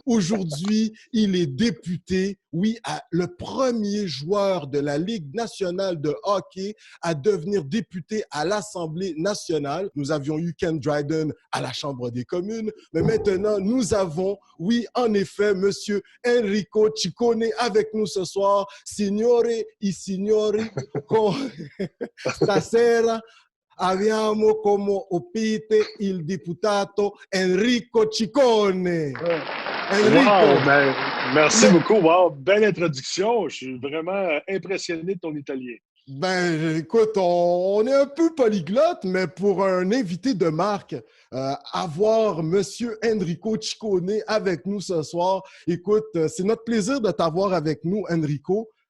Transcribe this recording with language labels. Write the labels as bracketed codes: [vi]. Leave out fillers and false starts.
[fr] Aujourd'hui, il est député, oui, le premier joueur de la Ligue nationale de hockey à devenir député à l'Assemblée nationale. Nous avions eu Ken Dryden à la Chambre des communes, mais maintenant, nous avons, oui, en effet, Monsieur Enrico Ciccone avec nous ce soir. [it] Signore e signori, stasera abbiamo come ospite il deputato Enrico Ciccone. [fr] Enrico. Wow, ben, merci beaucoup. Wow, belle introduction. Je suis vraiment impressionné de ton italien. Ben, écoute, on est un peu polyglotte, mais pour un invité de marque, avoir Monsieur Enrico Ciccone avec nous ce soir, écoute, c'est notre plaisir de t'avoir avec nous, Enrico.